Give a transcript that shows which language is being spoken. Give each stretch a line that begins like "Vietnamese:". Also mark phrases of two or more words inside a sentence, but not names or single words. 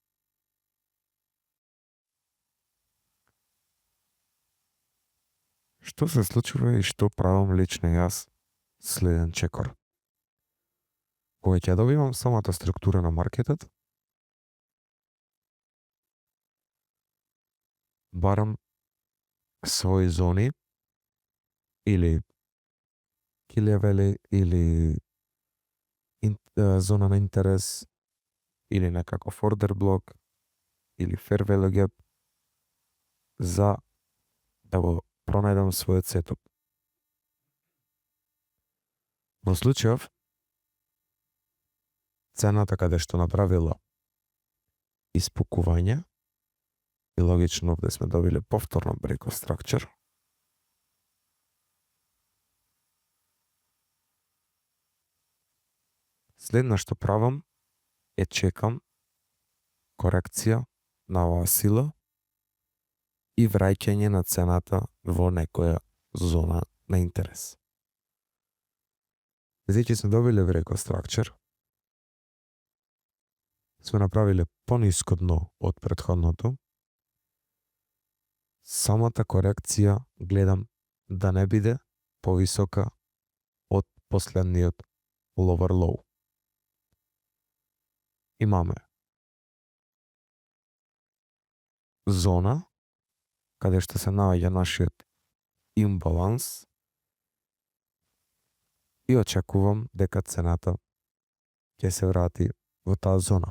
Macedonian: Што се случува и што правам лично јас следен чекор? Кога ќе добивам самата структура на маркетот, барам своји зони или
English: key level
Macedonian: или зона на интерес или некаков order блок или
English: fair value gap
Macedonian: за да го пронајдам својот сетап. Во случајов цената каде што направила испукување и логично овде сме добиле повторно
English: break of structure,
Macedonian: следно што правам е чекам корекција на оваа сила и враќање на цената во некоја зона на интерес. Значи сме добиле
English: break of structure,
Macedonian: сме направиле пониско дно од претходното, самата корекција гледам да не биде повисока од последниот
English: lower low.
Macedonian: Имаме зона каде што се наоѓа нашиот имбаланс и очекувам дека цената ќе се врати во таа зона.